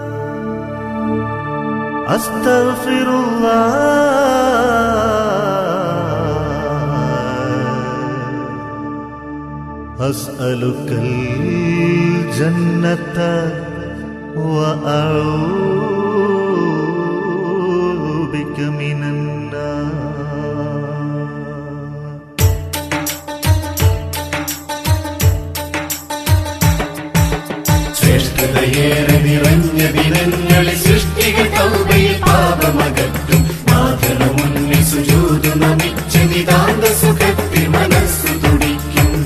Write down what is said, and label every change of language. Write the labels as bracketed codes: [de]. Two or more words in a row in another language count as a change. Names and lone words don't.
[ar] أستغفر الله أسألك الجنة وأعوذ بك من النار. [ml] ശ്രേഷ്ഠതയേറെ നിറഞ്ഞ ദിനങ്ങളിൽ സൃഷ്ടികൾ തൗബയിൽ പാപമകറ്റും നാഥനു മുന്നിൽ സുജൂദ് നമിച്ച നിതാന്ത സുഖത്തിൽ മനസ്സു തുടിക്കും.